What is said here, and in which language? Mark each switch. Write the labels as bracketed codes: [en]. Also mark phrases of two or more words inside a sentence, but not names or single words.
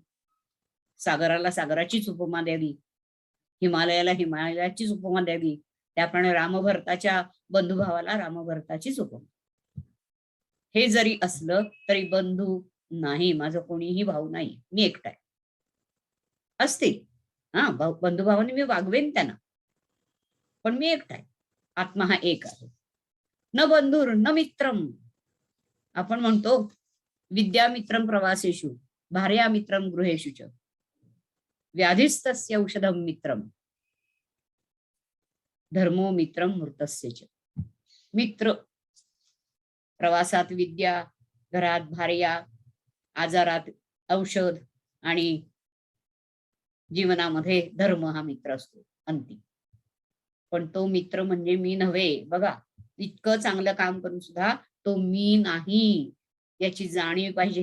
[mr] सागराला सागराचीच उपमा द्यावी, हिमालयाला हिमालयाचीच उपमा द्यावी, त्याप्रमाणे रामभरताच्या बंधुभावाला रामभरताचीच उपमा. हे जरी असलं तरी बंधू नाही, माझं कोणीही भाऊ नाही, मी एकटा आहे. असतील हा बंधुभावाने मी वागवेन त्यांना, पण मी एकटा आहे. आत्मा हा एक आहे. [sa] न बंधुर न मित्रम. [mr] आपण म्हणतो [sa] विद्यामित्रम प्रवासेषु भार्यामित्रम गृहेषु च व्याधिस्तस्य औषधम मित्रम धर्मो मित्रम मृतस्य च. [mr] मित्र प्रवासात विद्या, घरात भार्या, आजारात औषध आणि जीवनामध्ये धर्म हा मित्र असतो अंतिम. पण तो मित्र म्हणजे मी नव्हे. बघा, इतकं चांगलं काम करून सुद्धा तो मी नाही याची जाणीव पाहिजे.